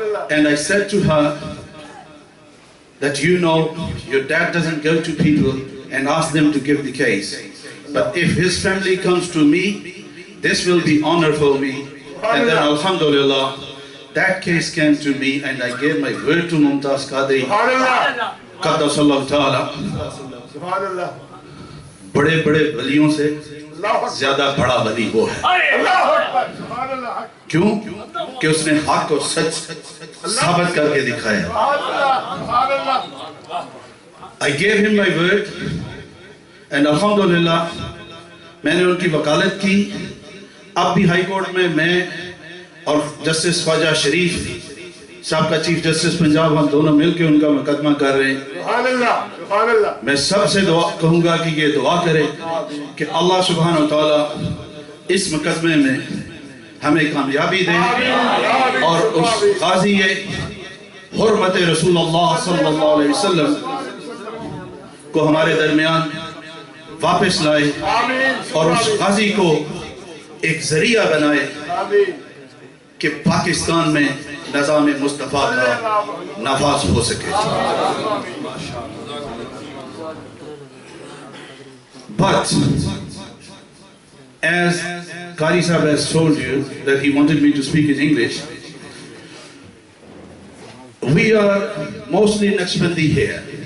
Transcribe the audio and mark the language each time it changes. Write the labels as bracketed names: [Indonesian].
[English] And I said to her that you know your dad doesn't go to people and ask them to give the case. But if his family comes to me, this will be honor for me. And then alhamdulillah, that case came to me and I gave my word to Mumtaz Qadri. [Arabic] Qaddasallahu ta'ala. [Urdu] بڑے بڑے ولیوں سے زیادہ بڑا ولی وہ ہے. کیوں؟ کہ اس نے حق کو سچ ثابت کر کے دکھایا. [English] I gave him my word and alhamdulillah [Urdu] میں نے ان کی وکالت کی. اب بھی ہائی کورٹ میں اور جسٹس خواجہ شریف صاحب کا چیف جسٹس پنجاب ہم دونوں مل کے ان کا مقدمہ کر رہے ہیں. میں سب سے دعا کہوں گا کہ یہ دعا کرے کہ اللہ سبحانہ وتعالی اس مقدمے میں ہمیں کامیابی دے اور اس قاضی حرمت رسول اللہ صلی اللہ علیہ وسلم کو ہمارے درمیان واپس لائے اور اس قاضی کو ایک ذریعہ بنائے کہ پاکستان میں نظام مصطفیٰ کا نفاذ ہو سکے. [English] But as Qari Sahib has told you that he wanted me to speak in English, we are mostly Naqshbandi here.